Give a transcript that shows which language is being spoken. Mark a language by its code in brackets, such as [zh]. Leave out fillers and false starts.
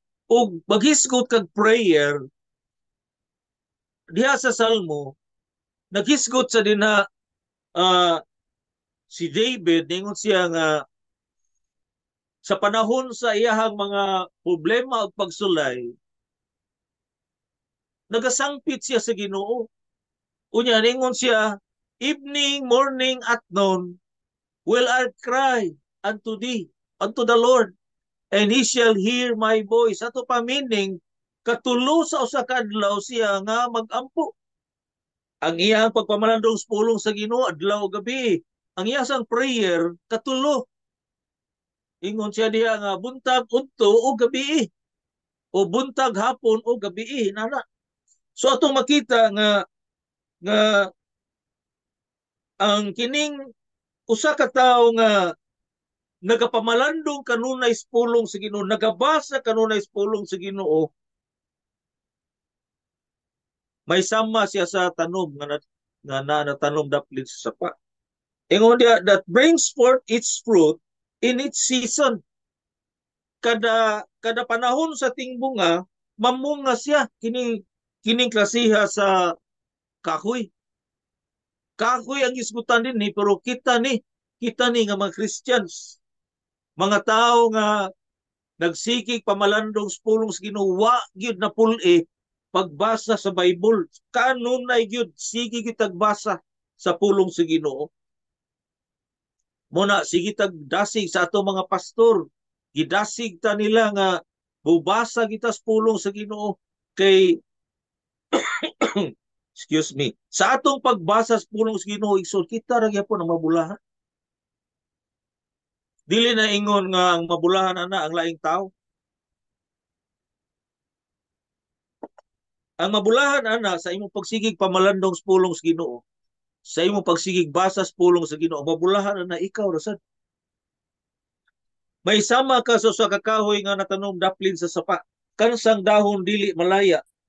[ceb] Ug maghisgot kag prayer diha sa Salmo, naghisgot sa dinha si David, ningon siya nga sa panahon sa iyahang mga problema ug pagsulay, nagasangpit siya sa Ginoo. Unya ningon siya, [en] evening, morning, at noon will I cry unto thee, unto the Lord, and he shall hear my voice. [ceb] Ato pa meaning, katulo sa usa ka adlaw siya nga magampo. Ang iyang pagpamalandong pulong sa Ginoo adlaw gabi. Ang iyang prayer katulo. Ingon siya diha nga buntag udto o gabi, o buntag hapon o gabi nana. So atong makita nga ang kining usa ka tawo nga nagapamalandong kanunay pulong sa Ginoo, nagabasa kanunay pulong sa Ginoo, may sama siya sa tanom nga natanom daplin sa sapa. Ingon dia [en] that brings forth its fruit in its season. [ceb] Kada panahon sa tingbunga mamunga siya, kining klasiha sa kahoy. Kahoy ang isgutan din ni, pero kita ni nga mga Christians, mga tao nga nagsikig pamalandong pulong sa Ginoo, wa gyud na pul-e pagbasa sa Bible. Kanunay gyud sige gyud tagbasa sa pulong sa Ginoo. Muna sige tagdasig sa ato mga pastor, gidasig ta nila nga bubasa kita sa pulong sa Ginoo kay [en] excuse me, [ceb] sa atong pagbasa sa pulong sa Ginoo igsoon kita ra gyapon ang mabulahan. Dili na ingon nga ang mabulahan ana ang laing tao. Ang mabulahan ana sa imong pagsigig pamalandong sa pulong sa Ginoo, sa imong pagsigig basa sa pulong sa Ginoo, mabulahan ana ikaw ra sad. May sama ka sa kakahoy nga natanom daplin sa sapa, kansang dahon dili malaya.